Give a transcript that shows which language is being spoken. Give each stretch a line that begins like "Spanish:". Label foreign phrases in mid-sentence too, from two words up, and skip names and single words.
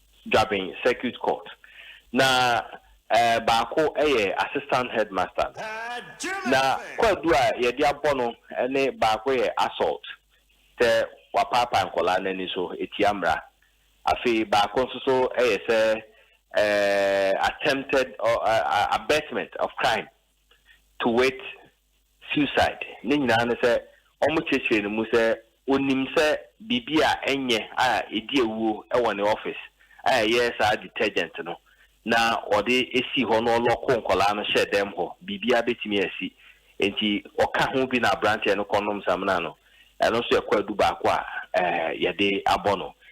Akan: Dwabin Circuit Court. Na, eh, baako ɛyɛ
English: assistant headmaster.
Akan: Na kwadu a yɛde abɔ no ɛne baako yɛ assault. Sɛ wapaapa nkɔlaa n'ani so eti amra. Afei baako nso so ɛyɛ sɛ,
English: eh, attempted or, uh, uh, abetment of crime to wit suicide.
Akan: Ne nyinaa ne sɛ ɔmo kyerɛkyerɛ ne mu sɛ onim sɛ biribi a ɛnyɛ a edi ewuo ɛwɔ ne office a ɛyɛ saa detergent no. Na ɔde esi hɔ na ɔlɔko nkɔlaa no hyɛ dɛm hɔ. Biribiara betumi asi. Nti ɔka ho bi na aberanteɛ no kɔnom samina no. Ɛno nso yɛ kwadu baako a, eh, yɛde abɔ no.